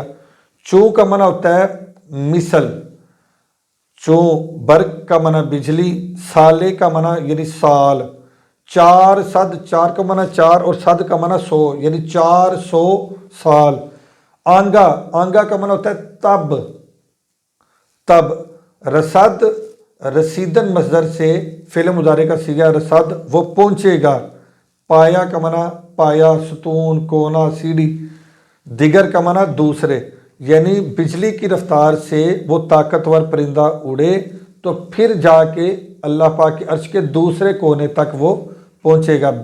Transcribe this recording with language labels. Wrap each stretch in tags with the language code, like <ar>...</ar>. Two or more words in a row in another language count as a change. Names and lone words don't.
<ur>چوں کا معنی ہوتا ہے مثل، چوں برق کا معنی بجلی، سالے کا معنی یعنی سال، 4 کا معنی 4 اور صد کا معنی 100 یعنی 400 سال۔ آنگا کا معنی ہوتا ہے تب، رسد رسیدن مصدر سے فعل مضارع کا صیغہ رسد، وہ پہنچے گا۔ پایا کا معنی پایا، ستون، کونا، سیڑھی، دیگر کا معنی دوسرے، یعنی بجلی کی رفتار سے وہ طاقتور پرندہ اڑے تو پھر جا کے اللہ پاک کے عرش کے دوسرے کونے تک وہ پہنچے گا۔</ur>